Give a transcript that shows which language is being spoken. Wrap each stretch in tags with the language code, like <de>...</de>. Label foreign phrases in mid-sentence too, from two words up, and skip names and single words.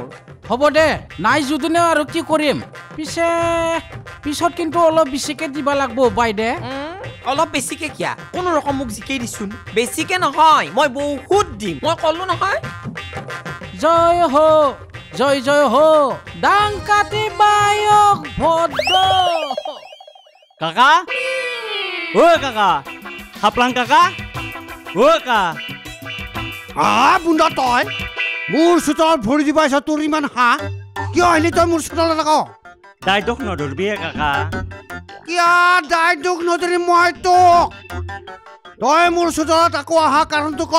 <as>হ'ব দে নাই যদিও আৰু কি কৰিম পিছত কিন্তু অলপ বেছিকে দিব লাগিব বাইদে অলপ বেছিকে কিয়া কোনো ৰকম মোক জিকেই দিছোন বেছিকে নহয় মই বহুত দিম মই ক'লো নহয়</as> <hi>जय हो जय जय हो</hi> <as>ডাংকাটি বায়ক ভদ্ৰ কাকা ও কাকা খাপলাং কাকা ও কাকা বুন্দা তই মোৰ চোতালত ভৰি দিব আহিছ তোৰ ইমান হাঁহ কিয় আহিলি তই মোৰ চোতালত আকৌ দায়িত্বক নধৰবি কাকা কিয় দায়িত্বক নধৰি মই তোক তই মোৰ চোতালত আকৌ অহা কাৰণটো ক</as>